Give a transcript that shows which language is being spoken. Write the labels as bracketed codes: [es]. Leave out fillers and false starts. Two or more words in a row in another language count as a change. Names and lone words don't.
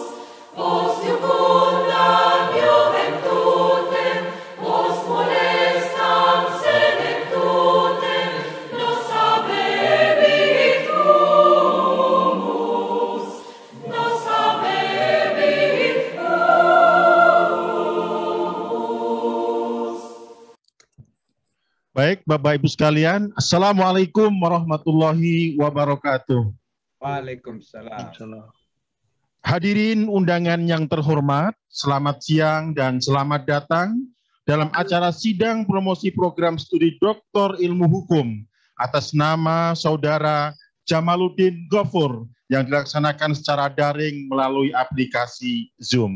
[la] Post iucundam juventutem, post molestam senectutem, nos habebit humus, nos habebit humus. [id] Baik, Bapak Ibu sekalian, [ar] السلام عليكم ورحمة الله وبركاته. [id] Waalaikumsalam. Hadirin undangan yang terhormat, selamat siang dan selamat datang dalam acara sidang promosi program studi Doktor Ilmu Hukum atas nama Saudara Jamaluddin Gofur yang dilaksanakan secara daring melalui aplikasi Zoom.